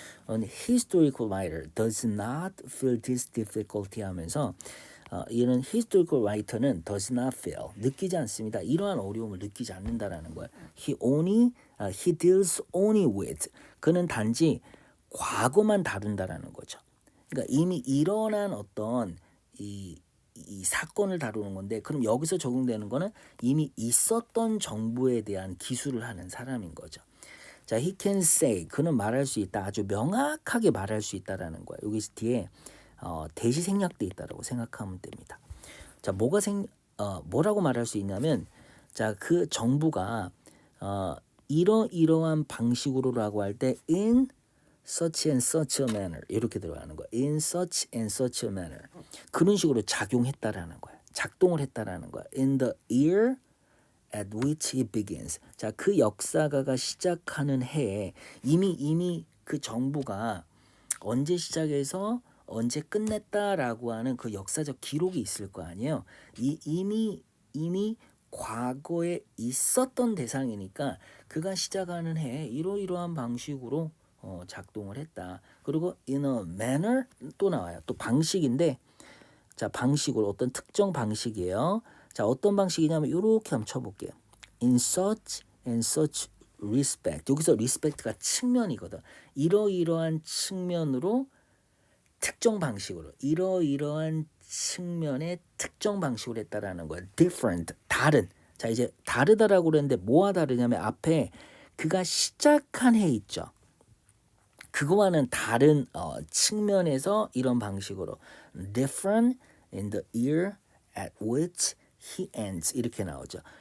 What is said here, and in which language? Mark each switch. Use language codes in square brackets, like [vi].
[en] An historical writer does not feel this difficulty [ko] 하면서 이는 [en] historical writer는 does not feel [ko] 느끼지 않습니다. 이러한 어려움을 느끼지 않는다라는 거예요. [en] He deals only with [ko] 그는 단지 과거만 다룬다라는 거죠. 그러니까 이미 일어난 어떤 이 사건을 다루는 건데 그럼 여기서 적용되는 거는 이미 있었던 정부에 대한 기술을 하는 사람인 거죠. 자, [en] he can say [ko] 그는 말할 수 있다. 아주 명확하게 말할 수 있다라는 거예요. 여기 뒤에 대시 생략돼 있다라고 생각하면 됩니다. 자, 뭐라고 말할 수 있냐면 자, 그 정부가 이러한 방식으로라고 할 때 [en] in such and such a manner [ko] 이렇게 들어가는 거야. [en] in such and such a manner [ko] 그런 식으로 작용했다라는 거야. 작동을 했다라는 거야. [en] in the year at which it begins. [ko] 자, 그 역사가가 시작하는 해에 이미 그 정부가 언제 시작해서 언제 끝냈다라고 하는 그 역사적 기록이 있을 거 아니에요. 이미 과거에 있었던 대상이니까 그가 시작하는 해에 이러이러한 방식으로 작동을 했다. 그리고 in a manner 또 나와요. 또 방식인데 자 방식으로 어떤 특정 방식이에요. 자 어떤 방식이냐면 이렇게 한번 쳐볼게요. [en] in such and such respect. [ko] 여기서 respect가 측면이거든. 이러이러한 측면으로 특정 방식으로 이러이러한 측면의 특정 방식으로 했다라는 거야. different 다른. 자 이제 다르다라고 그랬는데 뭐와 다르냐면 앞에 그가 시작한 해 있죠. 그거와는 다른 측면에서 이런 방식으로 [en] different in the year at which he ends [ko] 이렇게 나오죠.